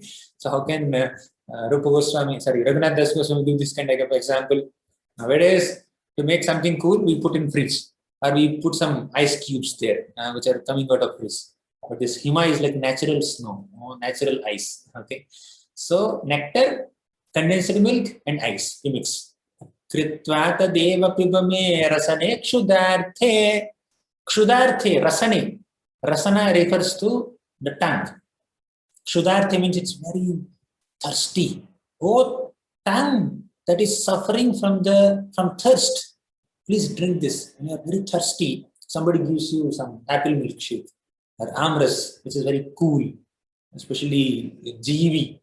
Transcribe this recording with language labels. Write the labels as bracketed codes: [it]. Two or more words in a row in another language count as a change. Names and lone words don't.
[en] So how can Raghunath Das Goswami give this kind of example? Nowadays, to make something cool, we put in fridge or we put some ice cubes there, which are coming out of fridge. But this Hima is like natural snow, natural ice. Okay. So nectar, condensed milk, and ice, you mix. [sa] कृत्वाता देव पिबामे रसने क्षुधार्ते. क्षुधार्ते, रसने. [en] Rasana refers to the tongue. Kshudarthe means it's very thirsty. Oh, tongue that is suffering from thirst. Please drink this. When you are very thirsty, somebody gives you some apple milkshake or amras, which is very cool, especially in GEV.